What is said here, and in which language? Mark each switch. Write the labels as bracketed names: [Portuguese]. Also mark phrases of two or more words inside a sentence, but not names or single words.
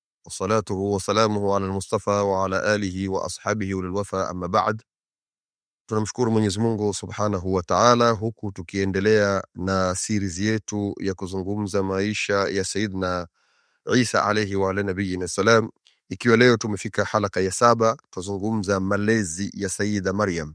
[Arabic] وصلاته وسلامه على المصطفى وعلى آله وأصحابه وللوفا أما بعد. [Swahili] Tunamshukuru Mwenyezi Mungu [Arabic] سبحانه وتعالى, [Swahili] huku tukiendelea na series yetu ya kuzungumza maisha ya Sayyidina Isa [Arabic] عليه وعلى نبينا السلام. [Swahili] Ikiwa leo tumefika halaka ya 7, tuzungumza malezi ya Sayyida Maryam.